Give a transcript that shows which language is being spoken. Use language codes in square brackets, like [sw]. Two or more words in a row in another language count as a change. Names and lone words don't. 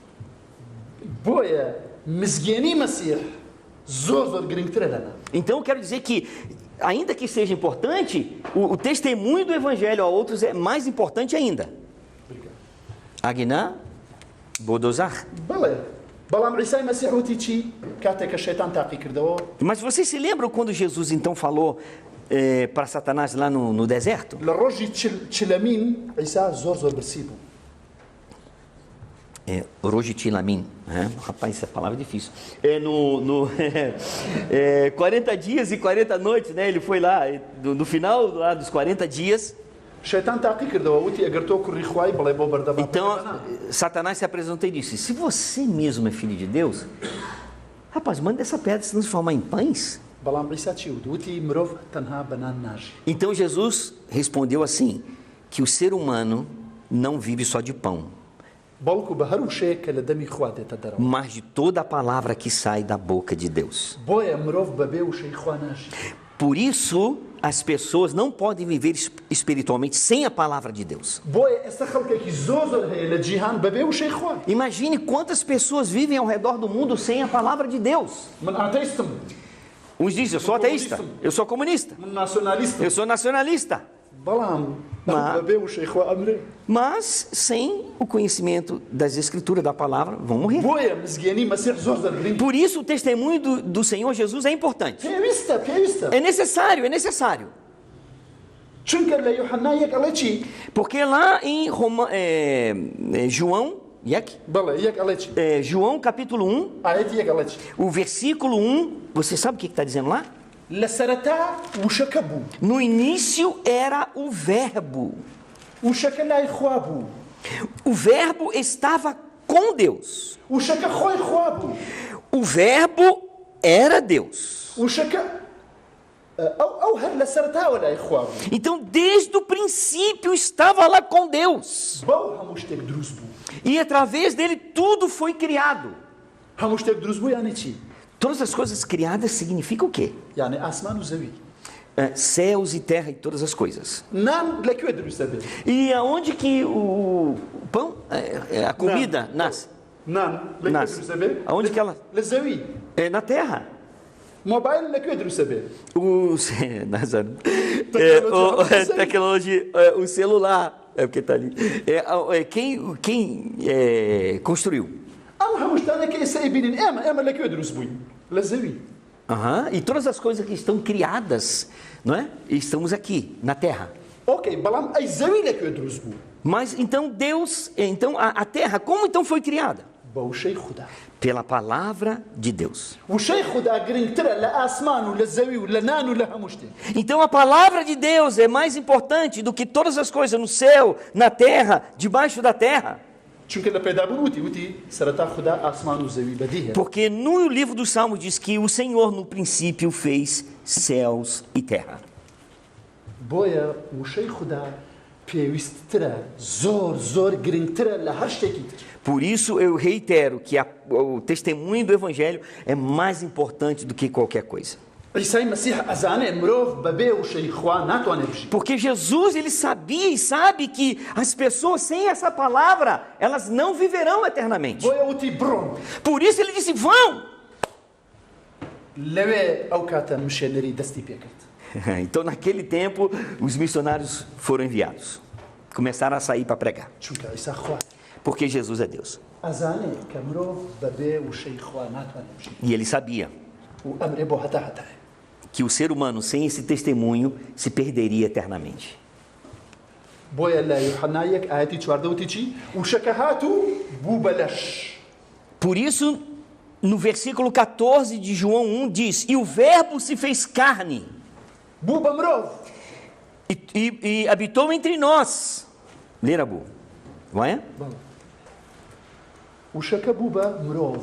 [pt] Então eu quero dizer que, ainda que seja importante, o testemunho do Evangelho a outros é mais importante ainda. Agna Bodozar. [ckb] بەڵێ بەڵام عیسای مەسیح وتی چی کاتێک کە شەیتان تاقی کردەوە [pt] Mas vocês se lembram quando Jesus então falou para Satanás lá no deserto? [ckb] لە ڕۆژی چلەمین عیسا زۆر برسی بوو [pt] Rojitilamin, né? Rapaz, essa palavra é difícil. 40 dias e 40 noites, né? Ele foi lá, no final lá dos 40 dias. [ckb] شەیتان تاقی کردەوە وتی ئەگەر تۆ کوڕی خوای بڵێ بۆ بەردەبا [pt] Então, Satanás se apresentou e disse: se você mesmo é filho de Deus, rapaz, manda essa pedra se transformar em pães. [ckb] بەڵام عیسا چی وت وتی مرۆڤ تەنها بەنان ناژی [pt] Então Jesus respondeu assim: que o ser humano não vive só de pão, [ckb] بەڵکو بە هەر وشەیەک کە لە دەمی خوا دێتە دەرەوە [pt] mas de toda a palavra que sai da boca de Deus. [ckb] بۆیە مرۆڤ بەبێ وشەی خوا ناژی [pt] Por isso, as pessoas não podem viver espiritualmente sem a palavra de Deus. [ckb] بۆیە ئێستا خەڵکێکی زۆر هەیە لە جیهان بەبێ وشەی خوا [pt] Imagine quantas pessoas vivem ao redor do mundo sem a palavra de Deus. [ckb] من ئاتەیستم [pt] Uns dizem: eu sou ateísta, eu sou comunista, [ckb] من ناسیۆنالیستم [pt] eu sou nacionalista. [ckb] بەڵام بەبێ وشەی خوا ئەمرێ [pt] Mas sem o conhecimento das escrituras, da palavra, vão morrer. [ckb] بۆیە مزگێنی مەسیح زۆر دەرگرنگ [pt] Por isso o testemunho do Senhor Jesus é importante. [ckb] پێویستە [pt] É necessário, é necessário. [ckb] چونکە لە یوحنا یەک ئەڵێ چی [pt] Porque lá em João, [ckb] بەڵێ یەک ئەڵێ چی [pt] João capítulo 1, [ckb] ئاەتی یەک ئەڵێ چی [pt] o versículo 1, você sabe o que está dizendo lá? [ckb] لە سەرەتا وشەکە بوو [pt] No início era o verbo. [ckb] وشەکە لای خوا بوو [pt] O verbo estava com Deus. [ckb] وشەکە خۆی خوا بوو [pt] O verbo era Deus. [ckb] وشەکە ئەو هەر لە سەرەتاوە لای خوا بوو [pt] Então, desde o princípio estava lá com Deus. [ckb] بەو هەموو شتێک دروست بوو [pt] E através dele tudo foi criado. [ckb] هەموو شتێک دروست بوو یانێ چی [pt] Todas as coisas criadas significam o quê? [ckb] یانێ ئاسمان و زەوی [pt] Céus e terra e todas as coisas. [ckb] نان لەکوێ دروستە بێت [pt] E aonde que o pão, a comida nasce? [ckb] نان لەکوێ [pt] Nasce. [ckb] دروستە بێت [pt] Aonde que ela? [ckb] لە زەوی [pt] É na terra. [ckb] مۆبایل لەکوێ دروستە بێت [pt] Tecnologia, o celular, é porque está ali. Quem construiu? [ckb] ئەم هەموو شتانە کە ئێستا ئەبینین ئێمە لەکوێ دروست بووین لە زەوی [pt] E todas as coisas que estão criadas, não é? E estamos aqui, na terra. [ckb] ئۆکەی بەڵام ئەی زەوی لەکوێ دروست بوو [pt] Mas então Deus, então a terra, como então foi criada? [ckb] بە وشەی خوددا [pt] Pela palavra de Deus. [ckb] وشەی خوددا گرنگترە لە ئاسمان و لە زەوی و لە نان و لە هەموو شتێک [pt] Então a palavra de Deus é mais importante do que todas as coisas no céu, na terra, debaixo da terra. [ckb] چونکە لە پێدابوون وتی سەرەتا خوددا ئاسمان و زەوی بەدی هەیە [pt] Porque no livro dos Salmos diz que o Senhor no princípio fez céus e terra. [ckb] بۆیە وشەی خوددا پێویستترە زۆر گرنگترە لە هەر شتێکی تر [pt] Por isso eu reitero que o testemunho do Evangelho é mais importante do que qualquer coisa. [ckb] عیسای مەسیح ئەزانێ مرۆڤ بەبێ وشەی خوا ناتوانێت بژی [pt] Porque Jesus, ele sabia e sabe que as pessoas sem essa palavra, elas não viverão eternamente. [ckb] بۆیە وتی بڕۆن [pt] Por isso ele disse: vão! [ckb] لەوێ ئەو کاتە مشێنەری دەستی پێکرد [pt] Então naquele tempo os missionários foram enviados. Começaram a sair para pregar. [ckb] چونکە عیسا خوا [pt] Porque Jesus é Deus. [ckb] ئەزانێ کە مرۆڤ بەبێ وشەی خوا ناتوانێت بژی [pt] E ele sabia [ckb] و ئەمرێ بۆ هەتایە [pt] que o ser humano sem esse testemunho se perderia eternamente. [ckb] بۆیە لە یوحنا یەک ئاەتی 14 وتی چی وشەکە هاتوو بوو بەلەش [pt] Por isso, no versículo 14 de João 1 diz: e o verbo se fez carne [ckb] بوو بە مرۆڤ [pt] e habitou entre nós. Ler a boa. Vai? [ckb] وشەکە بوو بە مرۆڤ